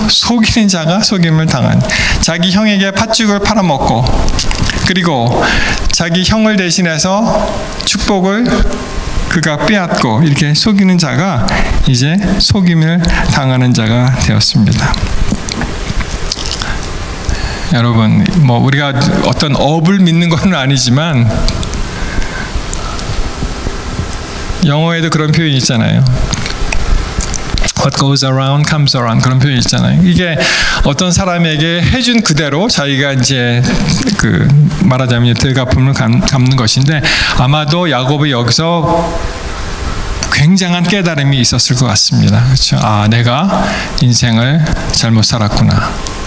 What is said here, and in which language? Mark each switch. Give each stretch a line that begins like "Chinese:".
Korean: 속이는 자가 속임을 당한, 자기 형에게 팥죽을 팔아먹고, 그리고 자기 형을 대신해서 축복을 그가 빼앗고, 이렇게 속이는 자가 이제 속임을 당하는 자가 되었습니다. 여러분, 뭐 우리가 어떤 업을 믿는 건 아니지만 영어에도 그런 표현이 있잖아요.
English: What goes around comes around,
Korean: 그런 표현이 있잖아요. 이게 어떤 사람에게 해준 그대로 자기가 이제 그 말하자면 되갚음을 갚는 것인데, 아마도 야곱이 여기서 굉장한 깨달음이 있었을 것 같습니다. 그렇죠? 내가 인생을 잘못 살았구나.